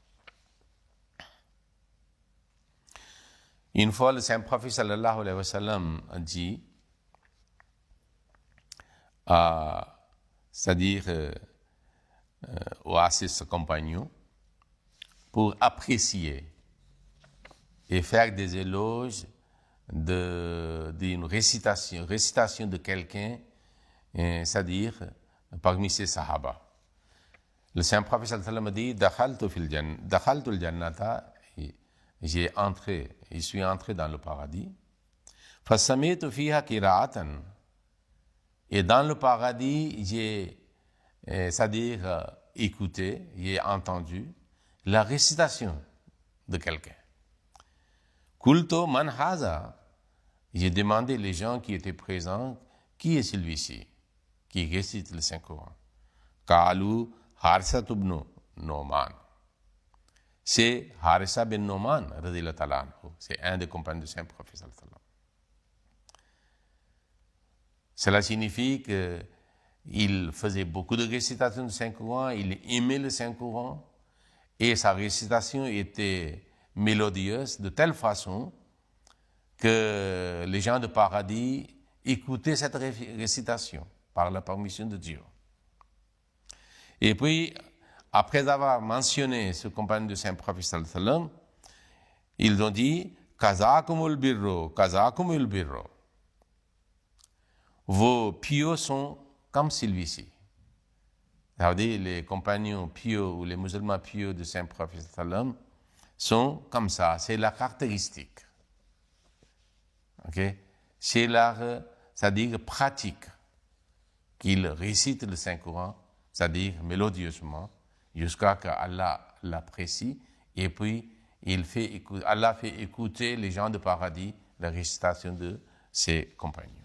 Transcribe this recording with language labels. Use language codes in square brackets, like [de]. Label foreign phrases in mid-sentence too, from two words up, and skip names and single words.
[fr] Une fois, le Saint-Prophète [ar] صلى الله عليه وسلم [fr] a dit, c'est-à-dire à ses compagnons, pour apprécier et faire des éloges d'une récitation de quelqu'un, c'est-à-dire parmi ses sahaba. Le Saint-Prophète [ar] صلى الله عليه وسلم [fr] a dit, [ar] دخلت الجنة, [fr] je suis entré dans le paradis. [ar] فسمعت فيها قراءة, [fr] et dans le paradis, j'ai, c'est-à-dire écouté, j'ai entendu la récitation de quelqu'un. [ar] قلت من هذا, [fr] j'ai demandé les gens qui étaient présents, qui est celui-ci qui récite le Saint-Coran? [ar] قالوا حارثة بن نعمان. [fr] C'est Harisa bin Noman, [ar] رضي الله تعالى عنه. [fr] C'est un des compagnons du Saint-Prophète [ar] صلى الله عليه وسلم. [fr] Cela signifie qu'il faisait beaucoup de récitations du Saint-Coran, il aimait le Saint-Coran, et sa récitation était mélodieuse de telle façon que les gens de paradis écoutaient cette récitation par la permission de Dieu. Et puis, après avoir mentionné ce compagnon du Saint-Prophète [ar] صلى الله عليه وسلم, [fr] ils ont dit « [ar] كذلكم البر، كذلكم البر [fr] » vos pieux sont comme celui-ci. Ça veut dire les compagnons pieux ou les musulmans pieux du Saint-Prophète [ar] صلى الله عليه وسلم [fr] sont comme ça, c'est la caractéristique. Okay? C'est leur, c'est-à-dire pratique, qu'ils récitent le Saint-Coran, c'est-à-dire mélodieusement, jusqu'à ce qu'Allah l'apprécie, et puis Allah fait écouter les gens de paradis la récitation de ses compagnons.